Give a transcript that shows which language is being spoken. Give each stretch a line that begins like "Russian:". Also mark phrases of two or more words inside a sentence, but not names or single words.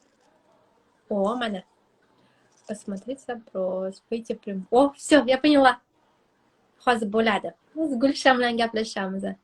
Uzbek: Mana.
Russian: Посмотреть запрос, выйти прям. Все, я поняла.
Uzbek: Hozir bo'ladi. Biz Gulshan bilan gaplashamiz.